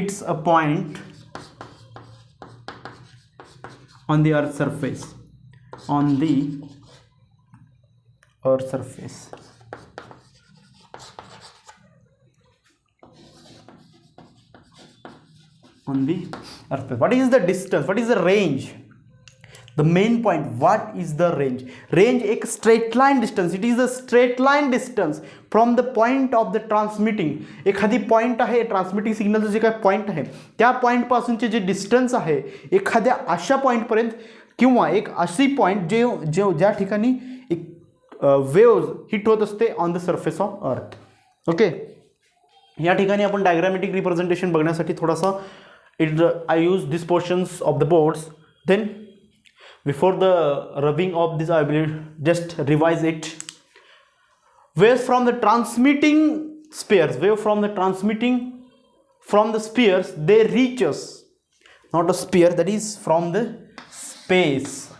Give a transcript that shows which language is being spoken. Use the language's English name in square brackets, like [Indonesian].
[English] a point on the earth surface, What is the distance? What is the range? The main point, what is the range? Range एक straight line distance. It is a straight line distance from the point of the transmitting. [Marathi] एखादी point आहे transmitting सिग्नलचं जे काय point आहे त्या point पासूनचे जे distance आहे एखाद्या अशा पॉइंट पर्यंत किंवा एक अशी पॉइंट ज्या ठिकाणी एक वेव्स हिट होत असते [English] On the surface of earth. [Marathi] Okay, या ठिकाणी आपण डायग्रामॅटिक रिप्रेझेंटेशन बघण्यासाठी थोडासा [English] I use these portions of the boards. Then before the rubbing of this I will just revise it. Waves from the transmitting spheres, from the spheres, they reach us, not a sphere, that is from the space.